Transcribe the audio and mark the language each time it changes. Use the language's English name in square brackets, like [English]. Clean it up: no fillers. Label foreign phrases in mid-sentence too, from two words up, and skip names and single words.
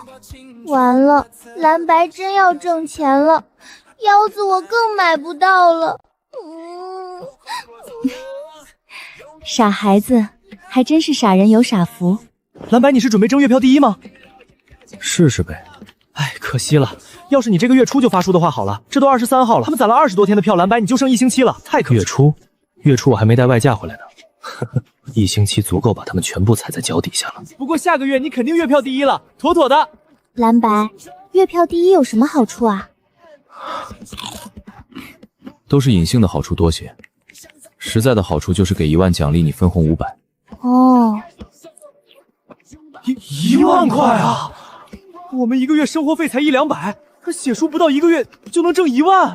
[Chinese] 完了，藍白真要掙錢了，腰子我更買不到了。傻孩子，還真是傻人有傻福。藍白，你是準備爭月票第一嗎？試試唄。哎，可惜了，要是你这個月初就發書的話好了，這都23號了，他們攢了20多天的票，藍白你就剩1星期了，太可惜了。月初我還沒帶外價回來呢，呵呵，1星期足夠把他們全部踩在腳底下了。不過下個月你肯定月票第一了，妥妥的。藍白，月票第一有什麼好處啊？都是隱性的好處多些，實在的好處就是給1萬獎勵你分紅500。哦，1萬塊啊！我們一個月生活費才100-200，可寫書不到1個月就能掙1萬，